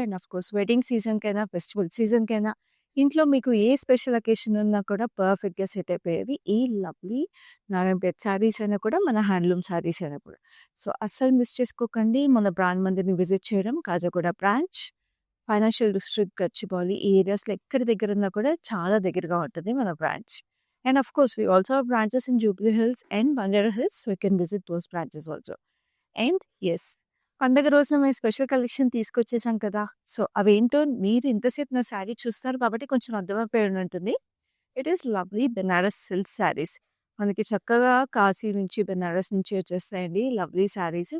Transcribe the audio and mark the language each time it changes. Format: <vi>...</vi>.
<te>And of course wedding సీజన్‌కైనా, festival సీజన్‌కైనా, ఇంట్లో మీకు ఏ special occasion ఉన్నా కూడా పర్ఫెక్ట్‌గా సెట్ అయిపోయేవి ఈ లవ్లీ నారాయణపేట్ శారీస్ అయినా కూడా, మన హ్యాండ్లూమ్ శారీస్ అయినా కూడా. సో, అస్సలు మిస్ చేసుకోకండి మన బ్రాండ్ మందిని విజిట్ చేయడం. Khajaguda branch, financial district Gachibowli ఈ ఏరియాస్‌లో ఎక్కడి దగ్గరున్నా కూడా చాలా దగ్గరగా ఉంటుంది మన branch.</te> <en>And of course, we also have branches in Jubilee Hills and Banjara Hills, so you can visit those branches also. And yes,</en> <te>పండగ రోజున మేము స్పెషల్ కలెక్షన్ తీసుకొచ్చేసాం కదా! సో, అవేంటో మీరు ఇంతసేపు నా శారీ చూస్తున్నారు కాబట్టి కొంచెం అర్థమైపోయి ఉంటుంది.</te> <en>It is lovely Banaras silk saris.</en> <te>మనకి చక్కగా కాశీ నుంచి, బెనారస్ నుంచి వచ్చేస్తాయండి లవ్లీ శారీస్.</te>